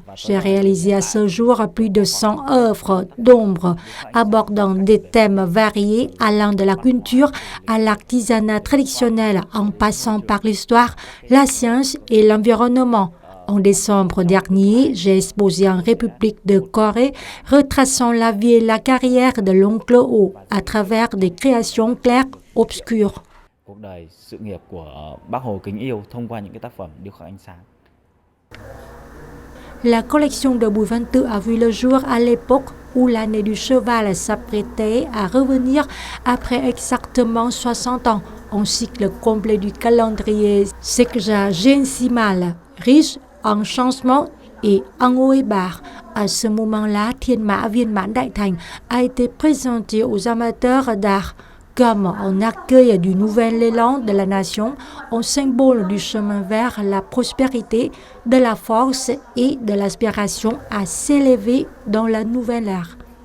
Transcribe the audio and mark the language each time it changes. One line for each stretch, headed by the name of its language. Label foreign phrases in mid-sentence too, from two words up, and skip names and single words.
French: J'ai réalisé à ce jour plus de 100 œuvres d'ombre abordant des thèmes variés allant de la culture à l'artisanat traditionnel en passant par l'histoire, la science et l'environnement. En décembre dernier, j'ai exposé en République de Corée, retraçant la vie et la carrière de l'oncle Ho à travers des créations claires, obscures.
Vietnamese: Cuộc đời, sự nghiệp của Bác Hồ kính yêu thông qua những cái tác phẩm điêu khắc ánh sáng.
French: La collection de Bùi Văn Tự a vu le jour à l'époque où l'année du cheval s'apprêtait à revenir après exactement 60 ans, un cycle complet du calendrier sexagésimal, riche en changements et en haut et bas, À ce moment-là, Thiên Mã Viên Mãn Đại Thành a été présenté aux amateurs d'art comme un accueil du nouvel élan de la nation, un symbole du chemin vers la prospérité, de la force et de l'aspiration à s'élever dans la nouvelle ère.